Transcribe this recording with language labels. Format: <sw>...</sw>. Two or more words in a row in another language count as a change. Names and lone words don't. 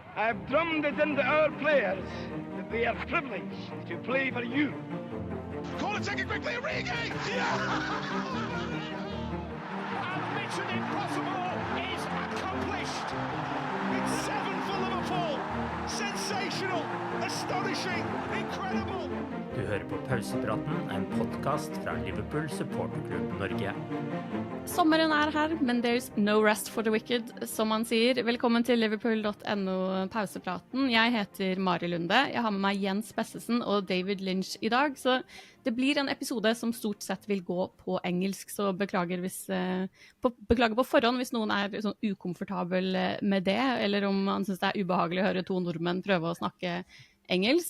<en>I've drummed it into our players that they are privileged to play for you. Corner taken quickly, Origi! And mission impossible is accomplished. It's 7 for Liverpool. Sensational, astonishing, incredible.</en> <no>Du hører på Pausepraten, en podcast fra Liverpool supporterklubb Norge. Sommeren er her, men</no> <en>there's no rest for the wicked,</en> <no>som man sier. Velkommen til liverpool.no Pausepraten. Jeg heter Mari Lunde. Jeg har med meg Jens Bessesen og David Lynch i dag, så det blir en episode som stort sett vil gå på engelsk, så beklager på forhånd hvis noen er sånn ukomfortabel med det, eller om man synes det er ubehagelig å høre to nordmenn prøve å snakke engelsk.</no>